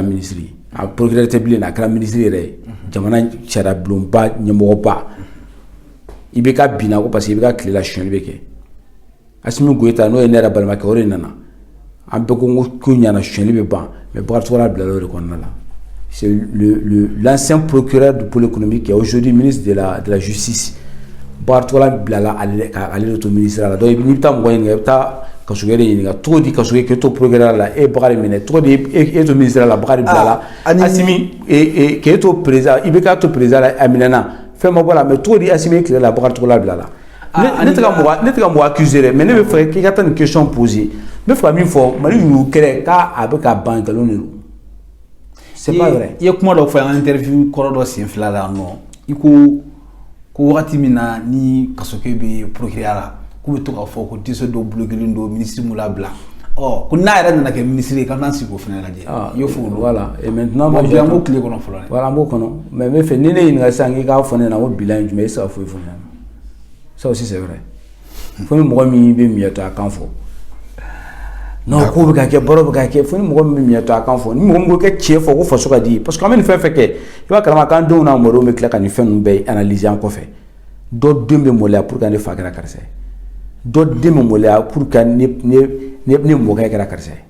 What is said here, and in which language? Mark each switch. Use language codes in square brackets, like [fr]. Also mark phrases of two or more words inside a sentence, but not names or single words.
[bm] ministre ye a procureur tɛ bilen a kɛra ministre yɛrɛ ye jamana sariya bulonba ɲɛmɔgɔba i bɛ ka binna ko [fr] parce que [bm] i bɛ ka tile la suɲɛli bɛ kɛ Asimi Goyita n'o ye ne yɛrɛ balimakɛ o de nana an bɛɛ ko ɲana suɲɛli bɛ ban mais Bakari Togola bilala o de kɔnɔna la [fr] c'est l'ancien procureur du pôle économique qui est aujourd'hui ministre de la justice [bm] Bakari Togola bilala ale de to ministre la donc n'i bɛ taa mɔgɔ ɲininka i bɛ taa Kasogere ɲininka cogo di Kasogere k'e to procureur la e Bakari minɛ cogo di e to ministre la Bakari bilala Asimi k'e to président i bɛ k'a to président la a minɛna fɛn ma bɔ la mais cogo di Asimi tile la Bakari Togola bilala ne tɛ ka mɔgɔ accuser dɛ mais ne bɛ fɛ k'i ka taa nin [fr] question poser [bm] n bɛ fɛ ka min fɔ Mali yurugu kɛlɛ k'a bɛ ka ban nkalon de don [fr] c'est pas vrai [bm] i ye kuma dɔ fɔ an ka interview kɔrɔ dɔ sen fila la nɔ i ko wagati min na ni Kasogere bɛ procureur la k'u bɛ to k'a fɔ ko dossier dɔ bloquelen don ministre m'u labila oh ko n'a yɛrɛ nana kɛ ministre ka n'an sigi o fana lajɛ i y'o fɔ olu [fr] voilà et maintenant bon bien [bm] ko tile kɔnɔ fɔlɔ voilà n b'o kɔnɔ mais n bɛ fɛ ni ne ɲininka sisan k'i k'a fɔ ne ɲɛna ko bilan ye jumɛn e tɛ se ka foyi fɔ ne ɲɛna [fr] ça aussi c'est vrai [bm] fo ni mɔgɔ min bɛ miyɛtɔ a kan fɔ non ko bɛ ka kɛ baro bɛ ka kɛ fo ni mɔgɔ min bɛ miyɛtɔ a kan fɔ ni mɔgɔ min ko kɛ tiɲɛ fɔ ko faso ka di [fr] parce que [bm] an bɛ nin fɛn fɛn kɛ i b'a kalama k'an denw n'a mɔdenw bɛ tila ka nin fɛn ninnu bɛɛ analyser an kɔfɛ dɔ den bɛ maloya [fr] pour que [bm] ne fa kɛra karisa ye dɔ den bɛ maloya [fr] pour que [bm] ne mɔkɛ kɛra karisa ye